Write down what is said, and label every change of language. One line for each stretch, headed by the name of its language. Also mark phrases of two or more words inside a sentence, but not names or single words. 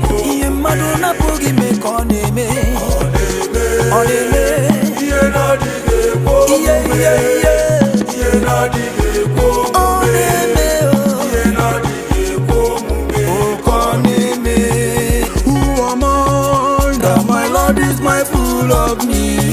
Igbo: Ihe mmadụ na-apụghị ime ka ọ na-eme. Ọ na-eme. Ihe, ihe, ihe. Ọ na-eme, oh. Oke ọ na-eme.
English: Who am I that my Lord is mindful of me?